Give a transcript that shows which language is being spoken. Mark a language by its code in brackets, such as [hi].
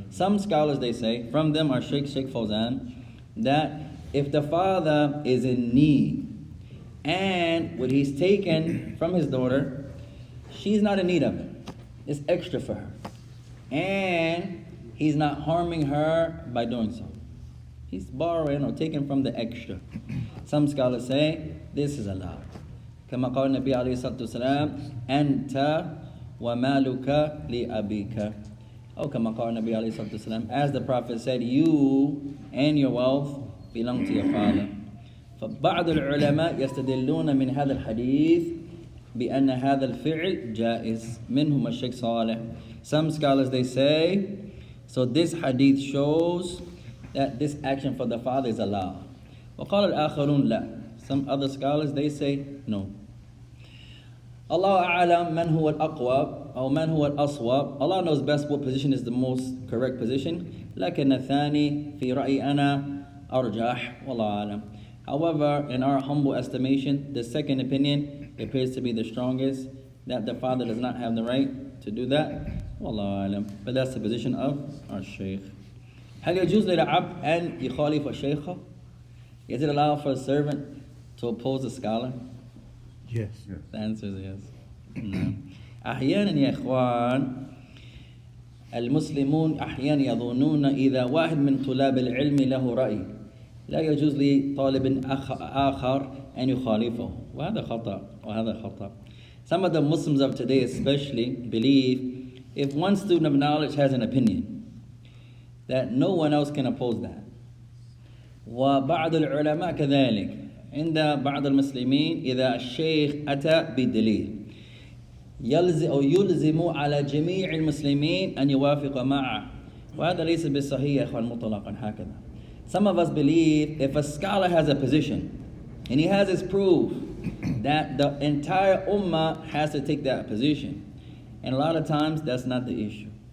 [en] Some scholars, they say, from them are Sheikh Fawzan, that if the father is in need and what he's taken from his daughter, she's not in need of it. It's extra for her. And he's not harming her by doing so. He's borrowing or taking from the extra. Some scholars say this is allowed. [ar] كما قال النبي عليه الصلاة والسلام أنت ومالك لأبيك. [en] Oh, [ar] كما قال النبي عليه الصلاة والسلام, [en] as the Prophet said, you and your wealth belong to your father. [ar] فبعض العلماء يستدلون من هذا الحديث بأن هذا الفعل جائز. منهم الشيخ صالح. [en] Some scholars, they say, so this hadith shows that this action for the father is allowed. [ar] وقال الآخرون لا. [en] Some other scholars, they say no. Allah [ar] أعلم من هو الأقوى. أو من هو الأصوب. [en] Allah knows best what position is the most correct position. [ar] لكن الثاني في رأيي أنا أرجح والله أعلم. [en] However, in our humble estimation, the second opinion appears to be the strongest, that the father does not have the right to do that. [ar] والله أعلم. [en] But that's the position of our Shaykh. [ar] هل يجوز للعبد أن يخالف شيخه? [en] Is it allowed for a servant to oppose a scholar? Yes. The answer is yes. [ar] نعم. أحيانا يا إخوان المسلمون أحيانا يظنون إذا واحد من طلاب العلم له رأي لا يجوز لطالب آخر أن يخالفه. وهذا خطأ. [en] Some of the Muslims of today especially believe if one student of knowledge has an opinion that no one else can oppose that. [ar] وبعض العلماء كذلك. عند بعض المسلمين إذا الشيخ أتى بدليل يلزم على جميع المسلمين أن يوافق معه. وهذا ليس بالصحيح يا إخوان مطلقا هكذا. [en] Some of us believe if a scholar has a position and he has his proof that the entire ummah has to take that position. And a lot of times that's not the issue.